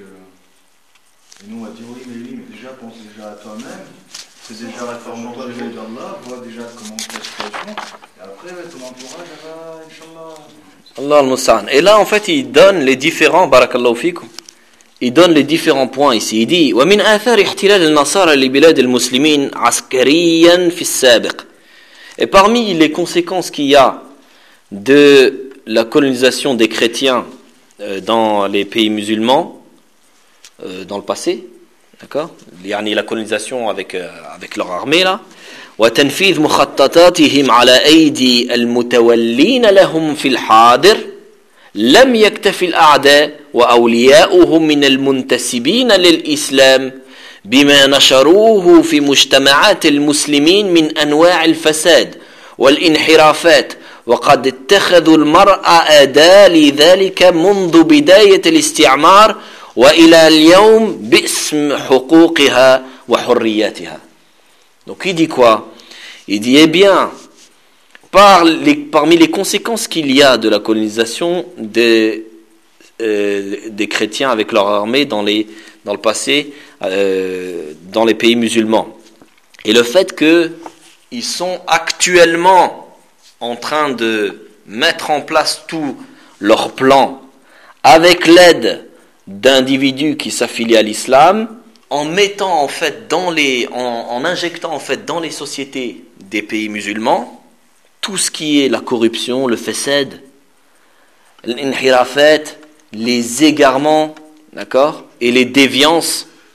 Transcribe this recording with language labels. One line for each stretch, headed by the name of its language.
French: Et nous, on va dire oui, mais lui, mais déjà, pense déjà à toi-même. C'est déjà la forme de Dieu d'Allah. Vois déjà comment tu as la situation. Et après, ton entourage, Inch'Allah. Allah al-Musta'an. Et là, en fait, il donne les différents, barakallahu fikum, il donne les différents points ici. Il dit, «
Arabic: وَمِنْ أَثَارِ احْتِلَالِ النَّصَارَ لِبِلَادِ الْمُسْلِمِينَ عَسْكَرِيًا فِي السَّابِقِ
French: » Et parmi les conséquences qu'il y a de la colonisation des chrétiens dans les pays musulmans, dans le passé, d'accord, yani la colonisation avec leur armée là,
Arabic: وَتَنْفِيذ مُخَطَّطَاتِهِمْ عَلَىٰ أَيْدِي الْمُتَوَلِّينَ لَهُمْ فِي الْحَادِرِ لَمْ يَكْتَفِ الْأَعْدَاءُ وَأَوْلِيَاؤُهُمْ مِنَ الْمُنْتَسِبِينَ لِلْإِسْلَامِ بِمَا نَشَرُوهُ فِي مُجْتَمَعَاتِ الْمُسْلِمِينَ مِنْ أَنْوَاعِ الْفَسَادِ وَالْإِنْحِرَافَاتِ وَقَدْ اتَّخَذُوا الْمَرْأَةَ أَدَاةً لِذَلِكَ مُنْذُ بِدَايَةِ الْاِسْتِعْمَارِ وَإِلَى الْيَوْمِ بِاسْمِ حُقُوقِهَا وَحُرِّيَّاتِهَا.
French: Donc il dit quoi? Il dit, eh bien, parmi les conséquences qu'il y a de la colonisation des chrétiens avec leur armée dans le passé, dans les pays musulmans, et le fait qu'ils sont actuellement en train de mettre en place tout leur plan avec l'aide d'individus qui s'affilient à l'islam, en injectant dans les sociétés des pays musulmans tout ce qui est la corruption, le fesed, l'inhirafet, les égarements, d'accord, et les déviances.